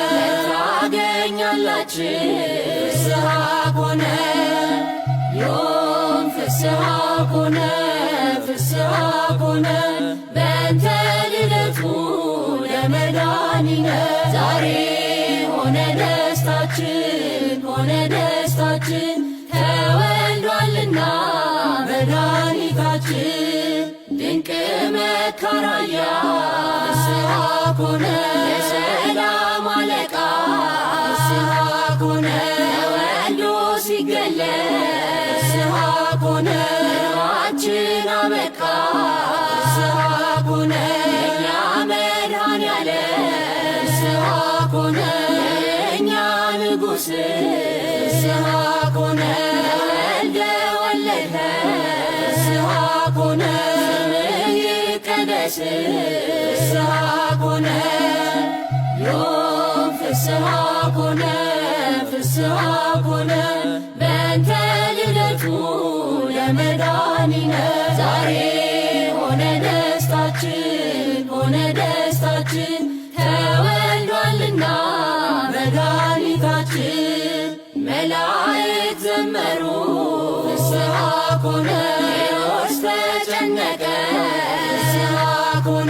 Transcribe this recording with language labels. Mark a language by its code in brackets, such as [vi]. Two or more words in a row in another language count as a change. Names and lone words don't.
[gez] ታገኛላችን ፍስሐ ኮነ ዮም ፍስሐ ኮነ ፍስሐ ኮነ በእንተ ልደቱ ለመድኃኒነ [am] ዛሬ ሆነ ደስታችን ሆነ ደስታችን ተወልዷልና መድኃኒታችን ድንቅ መካራያ [gez] ፍስሐ ኮነ [am] የሰላም አለቃ ፍስሐ [gez] ኮነ [am] ተወልዶ ሲገለጽ [gez] ፍስሐ ኮነ [am] ሕልማችን አበቃ [gez] ፍስሐ ኮነ [am] የእኛ መድኃኔዓለም [gez] ፍስሐ ኮነ [am] የእኛ ንጉሥ [gez] ፍስሐ ኮነ ተወልደ ወለድኸ ፍስሐ ኮነ [am] ስምህ ይቀደስ [gez] ፍስሐ ኮነ ዮም ፍስሐ ኮነ ፍስሐ ኮነ በእንተ ልደቱ ለመድኃኒነ [am] ዛሬ ሆነ ደስታችን ሆነ ደስታችን ተወልዷልና መድኃኒታችን መላእክት ዘመሩ [gez] ፍስሐ ኮነ [am] ሄሮድስ ተጨነቀ [gez] ፍስሐ ኮነ